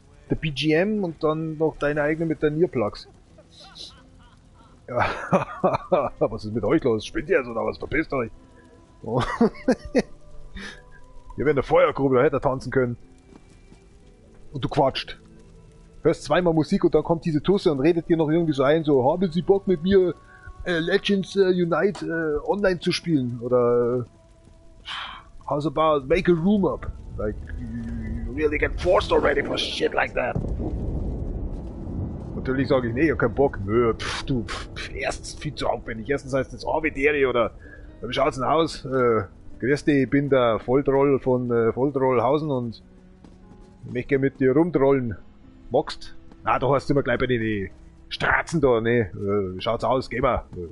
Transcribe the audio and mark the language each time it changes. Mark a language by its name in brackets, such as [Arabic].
[German] Der BGM und dann noch deine eigene mit deinen Earplugs. Ja, was ist mit euch los? Spinnt ihr jetzt oder was? Verpisst euch! Oh. Ihr wären der Feuergrube, da hätte er tanzen können. Und du quatscht. Hörst zweimal Musik und dann kommt diese Tusse und redet dir noch irgendwie so ein, so, haben Sie Bock mit mir Legends Unite online zu spielen? [English] Oder how's about make a room up? Like, you really get forced already for shit like that. [German] Natürlich sage ich, nee, ich hab keinen Bock. Nö, erstens viel zu aufwendig. Erstens heißt es Arbitäre oder wie schaut's denn aus? Grüß dich, ich bin der Volltroll von Volltrollhausen und ich möchte mit dir rumtrollen. Magst? Na, da hast du immer gleich bei den Straßen da, ne? Wie schaut's aus? Geh mal.